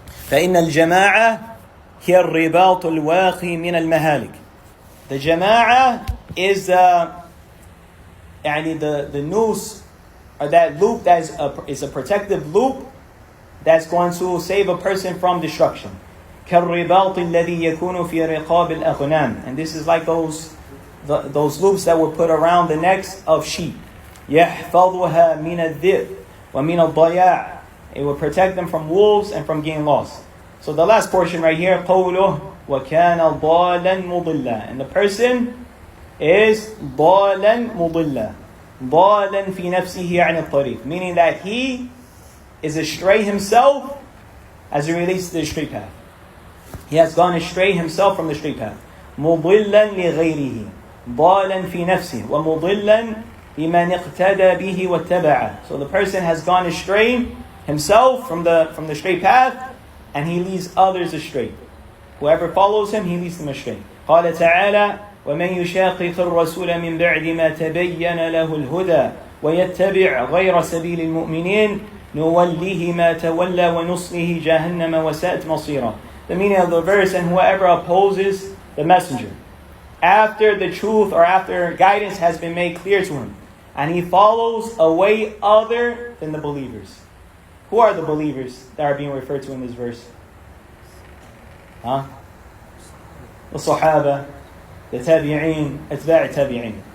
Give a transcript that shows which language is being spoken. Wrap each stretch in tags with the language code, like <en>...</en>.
<ar>فإن الجماعة هي الرباط الواقي من المهالك.</ar> <en>The jama'ah is the noose, or that loop that is a protective loop that's going to save a person from destruction.</en> <ar>كالرباط الذي يكون في رقاب الأغنام.</ar> <en>And this is like those loops that were put around the necks of sheep.</en> <ar>يحفظها من الذئب ومن الضياع.</ar> <en>It will protect them from wolves and from getting lost. So the last portion right here,</en> <ar>قوله وكان ضالا مضلا.</ar> <en>And the person is</en> <ar>ضالا مضلا. ضالا في نفسه عن الطريق.</ar> <en>Meaning that he is astray himself as it relates to the straight path. He has gone astray himself from the straight path.</en> <ar>مضلا لغيره. ضالا في نفسه ومضلا لمن اقتدى به واتبعه.</ar> <en>So the person has gone astray himself from the straight path, and he leads others astray. Whoever follows him, he leads them astray.</en> <ar>قال تعالى ومن يشاقق الرسول من بعد ما تبين له الهدى ويتبع غير سبيل المؤمنين نوله ما تولى ونصله جهنم وساءت مصيرا.</ar> <en>The meaning of the verse, and whoever opposes the messenger after the truth or after guidance has been made clear to him, and he follows a way other than the believers. Who are the believers that are being referred to in this verse? The Sahaba, the Tabi'een, Atba' Tabi'een.</en>